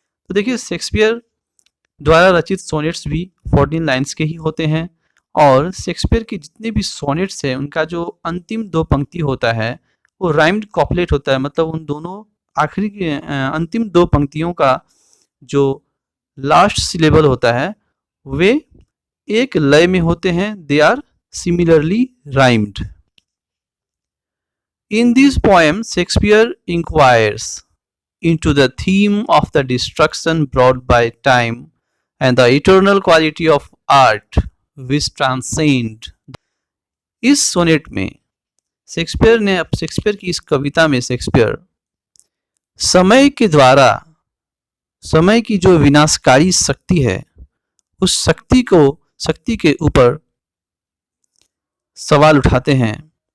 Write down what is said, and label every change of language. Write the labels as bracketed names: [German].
[Hindi] तो देखिए, शेक्सपियर द्वारा रचित सोनेट्स भी 14 लाइन्स के ही होते हैं और शेक्सपियर के जितने भी सोनेट्स हैं उनका जो अंतिम दो पंक्ति होता है वो राइम्ड कॉपलेट होता है। मतलब उन दोनों आखिरी के अंतिम दो पंक्तियों का जो लास्ट सिलेबल होता है वे एक लय में होते हैं। [English] They are similarly rhymed. In this poem, Shakespeare inquires into the theme of the destruction brought by time and the eternal quality of art which transcend। [Hindi] इस सोनेट में शेक्सपियर की इस कविता में शेक्सपियर समय के द्वारा, समय की जो विनाशकारी शक्ति है उस शक्ति के ऊपर सवाल उठाते हैं।